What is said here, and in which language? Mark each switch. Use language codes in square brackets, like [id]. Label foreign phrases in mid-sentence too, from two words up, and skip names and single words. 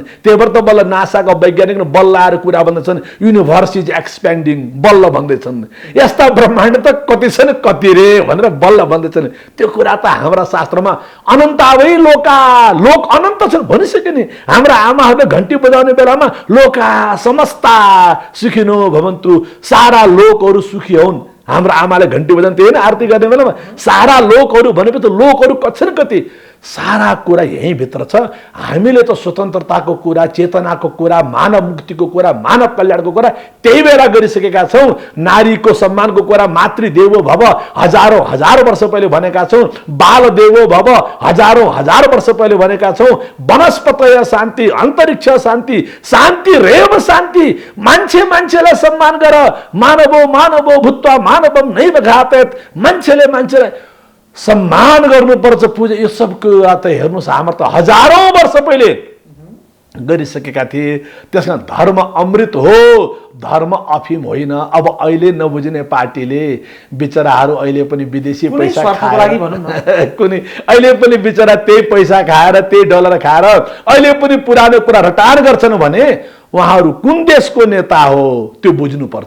[ne] त्यही भएर त बल्ल नासाका वैज्ञानिकले बल्ल आएर कुरा भन्दछन्, [en] universe is expanding, [ne] बल्ल भन्दैछन्। यस्ता ब्रह्माण्ड त कति छन् कति रे भनेर बल्ल भन्दैछन्। त्यो कुरा त हाम्रा शास्त्रमा [sa] अनन्तावै लोका, [ne] लोक अनन्त छन् भनिसके नि। हाम्रा आमाहरूले घन्टी बजाउने बेलामा [sa] लोका समस्ता सुखिनो भवन्तु, [ne] सारा लोकहरू सुखी हुन्। हाम्रो आमाले घन्टी बजाउने होइन आरती गर्ने बेलामा, सारा लोकहरू भनेपछि त लोकहरू कति कति, सारा कुरा यहीँ भित्र छ। हामीले त स्वतन्त्रताको कुरा, चेतनाको कुरा, मानव मुक्तिको कुरा, मानव कल्याणको कुरा त्यही बेला गरिसकेका छौँ। नारीको सम्मानको कुरा [sa] मातृदेवो भव [ne] हजारौँ हजार वर्ष पहिले भनेका छौँ। [sa] बाल देवो भव [ne] हजारौँ हजार वर्ष पहिले भनेका छौँ। [sa] वनस्पतय शान्ति, अन्तरिक्ष शान्ति, शान्ति रेव शान्ति। [ne] मान्छे मान्छेलाई सम्मान गर, [sa] मानवो मानवो भूत्वा मानवम नैव घातयत्। [ne] मान्छेले मान्छेलाई सम्मान गर्नुपर्छ, पूजा। यो सब कुरा त हेर्नुहोस् हाम्रो त हजारौँ वर्ष पहिले गरिसकेका थिए। त्यसमा धर्म अमृत हो, धर्म अफिम होइन। अब अहिले नबुझ्ने पार्टीले बिचराहरू अहिले पनि विदेशी पैसा खाएर, कुनै अहिले पनि बिचरा त्यही पैसा खाएर, त्यही डलर खाएर अहिले पनि पुरानो कुरा रटान गर्छन् भने उहाँहरू कुन देशको नेता हो त्यो बुझ्नुपर्छ।